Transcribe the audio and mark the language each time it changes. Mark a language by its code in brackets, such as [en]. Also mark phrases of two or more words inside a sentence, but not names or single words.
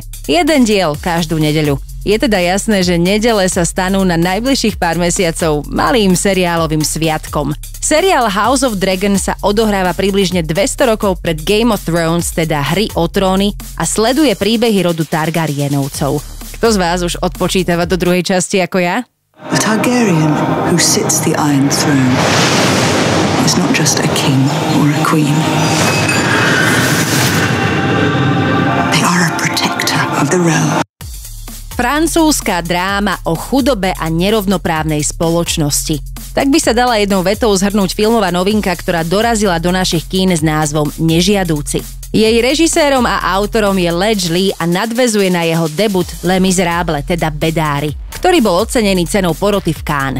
[sk] Jeden diel každú nedeľu. Je teda jasné, že nedele sa stanú na najbližších pár mesiacov malým seriálovým sviatkom. Seriál House of Dragon sa odohráva približne 200 rokov pred Game of Thrones, teda Hry o tróny, a sleduje príbehy rodu Targaryenovcov. Kto z vás už odpočítava do druhej časti ako ja? [en] A Targaryen who sits the Iron Throne is not just a king or a queen. They are a protector of the realm. [sk] Francúzska dráma o chudobe a nerovnoprávnej spoločnosti. Tak by sa dala jednou vetou zhrnúť filmová novinka, ktorá dorazila do našich kín s názvom Nežiadúci. Jej režisérom a autorom je Ledge Lee a nadväzuje na jeho debut Les Miserables, teda Bedári, ktorý bol ocenený cenou poroty v Cannes.